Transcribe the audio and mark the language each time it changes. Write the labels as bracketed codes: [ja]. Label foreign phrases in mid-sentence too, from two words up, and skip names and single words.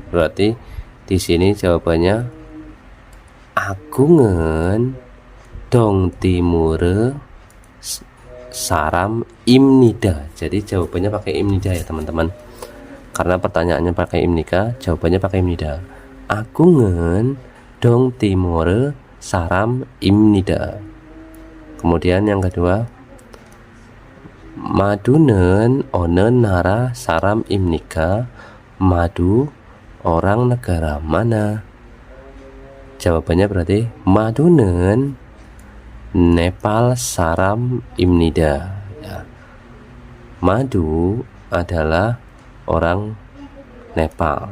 [id] Berarti di sini jawabannya Agung은 Dong Timur [ko] 사람 입니다. [id] Jadi jawabannya pakai Imnida ya teman-teman. Karena pertanyaannya pakai Imnika, jawabannya pakai Imnida. [ko] Agung은 Dong Timur 사람 입니다. [id] Kemudian yang kedua, [ko] Madu는 어느 나라 사람 imnika, Madu [id] orang negara mana? Jawabannya berarti Madu는 Nepal [ko] 사람 입니다 [id] ya. Madu adalah orang Nepal.